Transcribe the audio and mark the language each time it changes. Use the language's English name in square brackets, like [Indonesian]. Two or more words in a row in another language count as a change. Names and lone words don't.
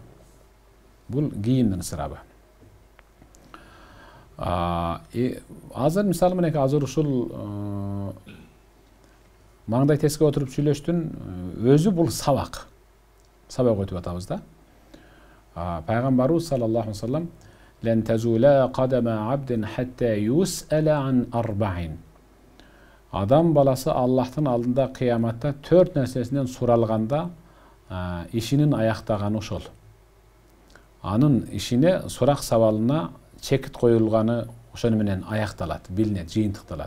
[Kyrgyz] Бул кийимдин ысырабы. Азыр мисалы менен азыр ушул маңдай теске отуруп сүйлөштүн өзү бул сабак. Сабак өтүп атабыз да. [Arabic] Пайгамбарыбыз صلى الله عليه وسلم لن تزول قدما عبد حتى يسأل عن أربعين. [Kyrgyz] Адам баласы Аллахтын алдында кыяматта 4 нерсесинен суралганда ишинин аяктаганы ошол. Анын ишине сурак сабалына чекит коюлганы ошону менен аякталат, билинет, жыйынтыкталат.